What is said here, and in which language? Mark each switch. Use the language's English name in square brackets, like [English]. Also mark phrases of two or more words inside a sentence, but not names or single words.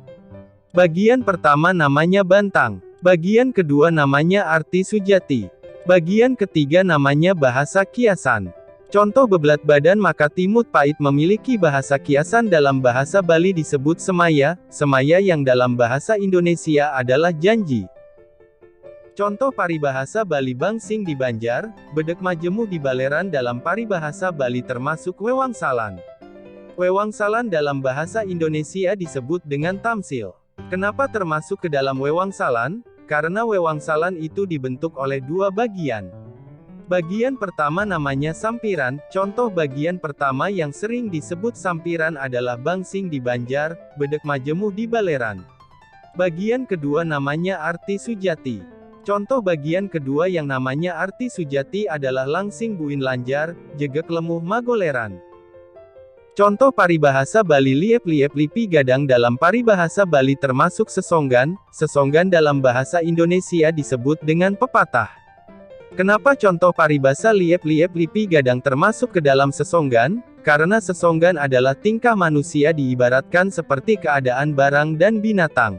[Indonesian] Bagian pertama namanya bantang. Bagian kedua namanya arti sujati. Bagian ketiga namanya bahasa kiasan. Contoh [Balinese] bebelat badan Makatimut Pait [Indonesian] memiliki bahasa kiasan dalam bahasa Bali disebut semaya, semaya yang dalam bahasa Indonesia adalah janji. Contoh paribahasa Bali [Balinese] Bangsing di Banjar, Bedek Majemu di Baleran [Indonesian] dalam paribahasa Bali termasuk Wewangsalan. Wewangsalan dalam bahasa Indonesia disebut dengan tamsil. Kenapa termasuk ke dalam Wewangsalan? Karena Wewangsalan itu dibentuk oleh 2 bagian. Bagian pertama namanya sampiran, contoh bagian pertama yang sering disebut sampiran adalah [Balinese] Bangsing di Banjar, Bedek Majemu di Baleran. [Indonesian] Bagian kedua namanya arti sujati. Contoh bagian kedua yang namanya arti sujati adalah [Balinese] Langsing Buin Lanjar, Jegek Lemuh Magoleran. [Indonesian] Contoh paribahasa Bali [Balinese] Liep-liep lipi gadang [Indonesian] dalam paribahasa Bali termasuk sesonggan, sesonggan dalam bahasa Indonesia disebut dengan pepatah. Kenapa contoh paribasa [Balinese] Liep-liep lipi gadang [Indonesian] termasuk ke dalam sesonggan? Karena sesonggan adalah tingkah manusia diibaratkan seperti keadaan barang dan binatang.